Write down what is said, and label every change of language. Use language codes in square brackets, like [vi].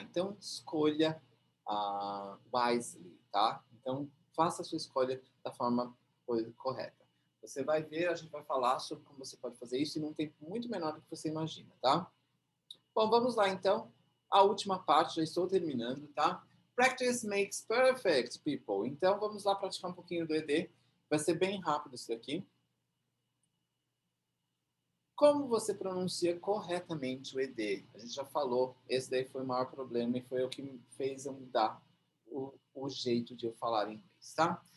[pt] Então, escolha wisely, tá? Então, faça a sua escolha da forma correta. Você vai ver, a gente vai falar sobre como você pode fazer isso em um tempo muito menor do que você imagina, tá? Bom, vamos lá então. A última parte, já estou terminando, tá? [en] Practice makes perfect, people. [pt] Então, vamos lá praticar um pouquinho do ED. Vai ser bem rápido isso daqui. Como você pronuncia corretamente o ED? A gente já falou, esse daí foi o maior problema e foi o que me fez eu mudar o jeito de eu falar inglês, tá?